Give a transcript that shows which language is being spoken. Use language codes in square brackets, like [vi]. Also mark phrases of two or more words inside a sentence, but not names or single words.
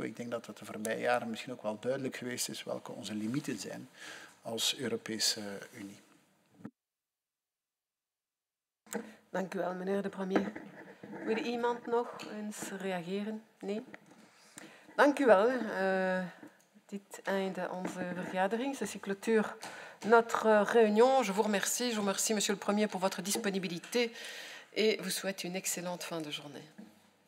[nl] Ik denk dat het de voorbije jaren misschien ook wel duidelijk geweest is welke onze limieten zijn als Europese Unie. Dank u wel, meneer de premier. Wil iemand nog eens reageren? Nee? Dank u wel. Dit einde onze vergadering. [fr] Ceci clôture notre réunion. Je vous remercie. Je vous remercie, monsieur le premier, pour votre disponibilité et vous souhaite une excellente fin de journée.